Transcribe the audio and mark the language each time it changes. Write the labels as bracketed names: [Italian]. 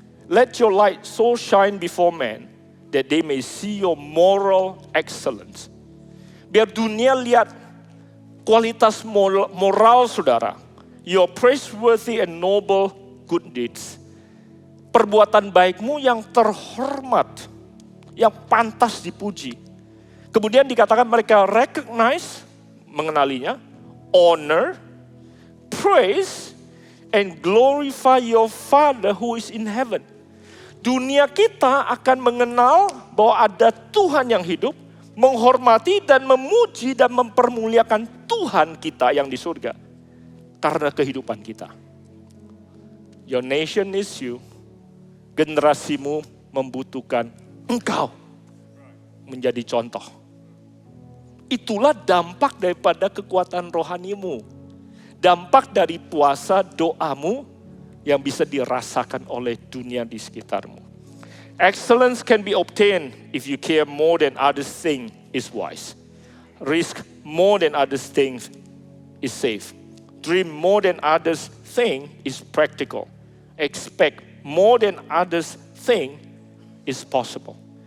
[English] Let your light so shine before men that they may see your moral excellence. [Indonesian] Biar dunia lihat kualitas moral saudara. [English] Your praiseworthy and noble good deeds. [Indonesian] Perbuatan baikmu yang terhormat, yang pantas dipuji. Kemudian dikatakan mereka [English] recognize, [Indonesian] mengenalinya, [English] honor, praise, and glorify your Father who is in heaven. [Indonesian] Dunia kita akan mengenal bahwa ada Tuhan yang hidup, menghormati dan memuji dan mempermuliakan Tuhan kita yang di surga. Karena kehidupan kita. [English] Your nation needs you. [Indonesian] Generasimu membutuhkan engkau menjadi contoh. Itulah dampak daripada kekuatan rohanimu. Dampak dari puasa doamu yang bisa dirasakan oleh dunia di sekitarmu. [English] Excellence can be obtained if you care more than others think is wise. Risk more than others think is safe. Dream more than others think is practical. Expect more than others think is possible.